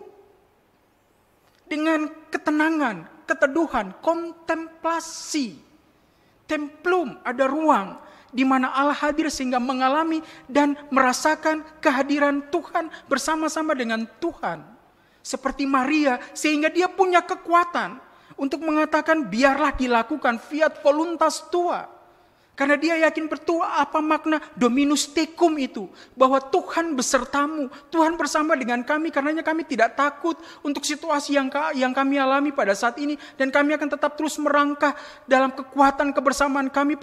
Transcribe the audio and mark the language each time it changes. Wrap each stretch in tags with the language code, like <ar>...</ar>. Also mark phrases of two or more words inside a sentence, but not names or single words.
<id>Dengan ketenangan, keteduhan, kontemplasi. Templum, ada ruang di mana Allah hadir sehingga mengalami dan merasakan kehadiran Tuhan bersama-sama dengan Tuhan. Seperti Maria, sehingga dia punya kekuatan untuk mengatakan biarlah dilakukan</id> <la>fiat voluntas tua.</la> <id>Karena dia yakin betul apa makna</id> <la>Dominus Tecum</la> <id>itu. Bahwa Tuhan besertamu, Tuhan bersama dengan kami. Karenanya kami tidak takut untuk situasi yang kami alami pada saat ini. Dan kami akan tetap terus merangkah dalam kekuatan kebersamaan kami.</id>